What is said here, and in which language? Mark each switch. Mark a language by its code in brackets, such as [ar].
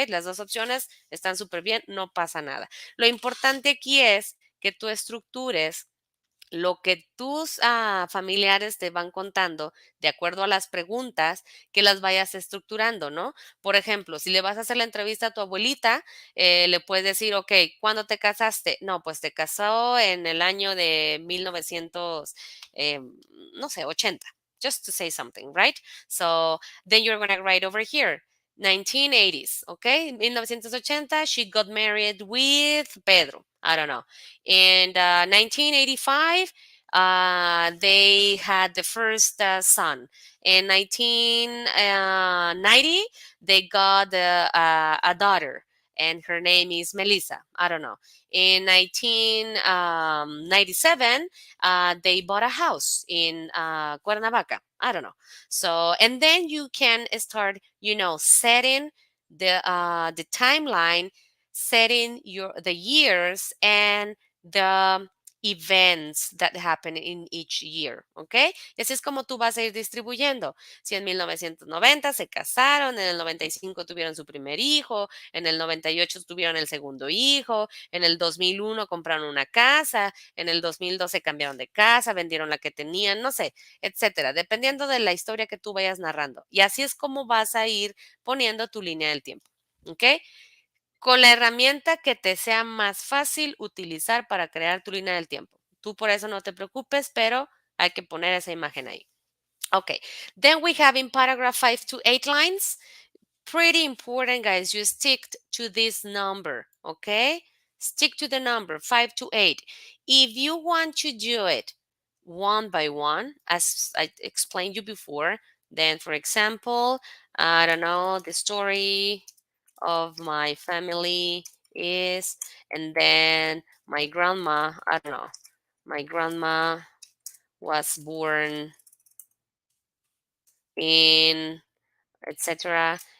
[es] Las dos opciones están súper bien, no pasa nada. Lo importante aquí es que tú estructures lo que tus familiares te van contando de acuerdo a las preguntas que las vayas estructurando, ¿no? Por ejemplo, si le vas a hacer la entrevista a tu abuelita, le puedes decir, ok, ¿cuándo te casaste? No, pues te casó en el año de 1900, eh, no sé, 80. [en] Just to say something, right? So then you're going to write over here. 1980s, okay? 1980, she got married with Pedro. I don't know. In 1985, they had the first son. In 1990, they got a daughter, and her name is Melissa. I don't know. In 1997, they bought a house in Cuernavaca. I don't know. So, and then you can start, setting the timeline, setting the years and the events that happen in each year, ¿ok? [es] Y así es como tú vas a ir distribuyendo. Si en 1990 se casaron, en el 95 tuvieron su primer hijo, en el 98 tuvieron el segundo hijo, en el 2001 compraron una casa, en el 2012 cambiaron de casa, vendieron la que tenían, no sé, etcétera, dependiendo de la historia que tú vayas narrando. Y así es como vas a ir poniendo tu línea del tiempo, ¿ok? Con la herramienta que te sea más fácil utilizar para crear tu línea del tiempo. Tú por eso no te preocupes, pero hay que poner esa imagen ahí. [en] Okay, then we have in paragraph 5 to 8 lines. Pretty important, guys. You stick to this number, okay? Stick to the number 5 to 8. If you want to do it one by one, as I explained you before, then for example, I don't know, the story of my family is, and then my grandma, I don't know, my grandma was born in etc.